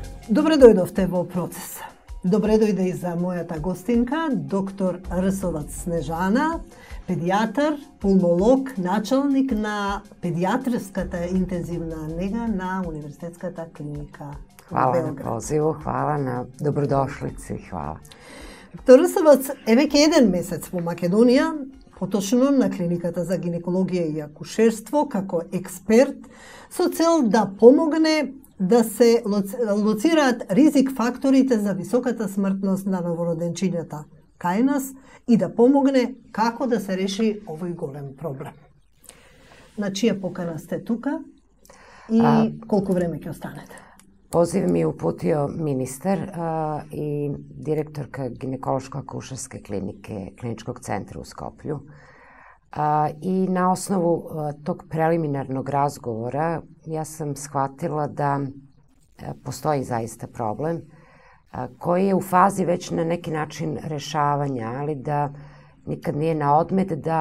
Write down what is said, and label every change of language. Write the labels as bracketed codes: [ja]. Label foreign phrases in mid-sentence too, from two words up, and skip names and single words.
[mk] Добре дојдовте во процес. Добре дојде и за мојата гостинка, доктор Рсовац Снежана, педијатар, пулмолог, началник на педијатрската интензивна нега на Универзитетската клиника. [sr] Hvala na pozivu, hvala na dobrodošlici, hvala. [mk] Доктор Рсовац е веќе 1 месец во Македонија, поточно на клиниката за гинекологија и акушерство, како експерт, со цел да помогне да се лоцираат ризик факторите за високата смртност на новороденчињата кај нас и да помогне како да се реши овој голем проблем. На чија покана сте тука и колку време ќе останете? [sr] Poziv mi je uputio ministar i direktorka ginekološko-akušerske klinike Kliničkog centra u Skoplju. I na osnovu tog preliminarnog razgovora ja sam shvatila da postoji zaista problem koji je u fazi već na neki način rešavanja, ali da nikad nije na odmet da